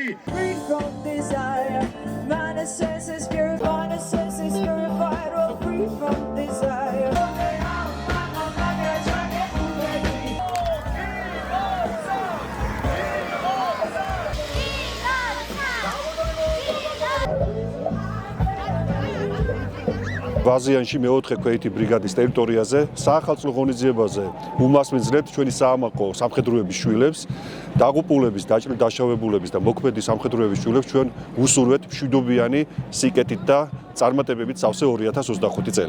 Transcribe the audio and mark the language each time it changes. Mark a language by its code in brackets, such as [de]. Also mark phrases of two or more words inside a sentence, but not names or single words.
[en] Free from desire, my essence is purified, oh, free from desire. [ka] ბაზიანში მეოთხე ქვეითი ბრიგადის ტერიტორიაზე საახალწლო ღონისძიებაზე უმასპინძლებთ ჩვენი საამაყო სამხედროების შვილებს, დაღუპულების, დაშავებულების და მოქმედი სამხედროების შვილებს ჩვენ უსურვეთ მშვიდობიანი სიკეთით და წარმატებებით სავსე 2025 წელი.